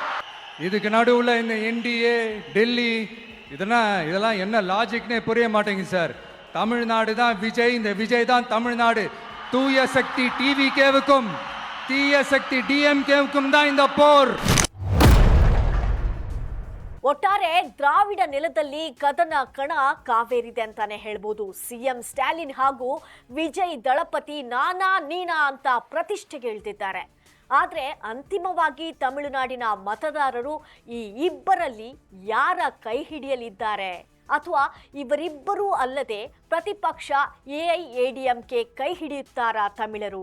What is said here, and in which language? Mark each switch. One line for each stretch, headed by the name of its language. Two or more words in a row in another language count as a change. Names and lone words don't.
Tamil: இதுக்கு நடுவுல இந்த என்டிஏ டெல்லி இதெல்லாம் என்ன லாஜிக்னே புரிய மாட்டேங்குது சார். தமிழ்நாடு தான் விஜய், இந்த விஜய் தான் தமிழ்நாடு. தூய சக்தி டிவிகேவுக்கும் தீய சக்தி டிஎம்கேவுக்கும் தான் இந்த போர்.
Kannada: ಒಟ್ಟಾರೆ ದ್ರಾವಿಡ ನೆಲದಲ್ಲಿ ಕದನ ಕಣ ಕಾವೇರಿದೆ ಅಂತಾನೆ ಹೇಳ್ಬೋದು. ಸಿಎಂ ಸ್ಟಾಲಿನ್ ಹಾಗೂ ವಿಜಯ್ ದಳಪತಿ ನಾನಾ ನೀನಾ ಅಂತ ಪ್ರತಿಷ್ಠೆಗೆ ಇಳಿದಿದ್ದಾರೆ. ಆದರೆ ಅಂತಿಮವಾಗಿ ತಮಿಳುನಾಡಿನ ಮತದಾರರು ಈ ಇಬ್ಬರಲ್ಲಿ ಯಾರ ಕೈ ಹಿಡಿಯಲಿದ್ದಾರೆ, ಅಥವಾ ಇವರಿಬ್ಬರೂ ಅಲ್ಲದೆ ಪ್ರತಿಪಕ್ಷ ಎಐಎಡಿಎಂಕೆ ಕೈ ಹಿಡಿಯುತ್ತಾರಾ ತಮಿಳರು?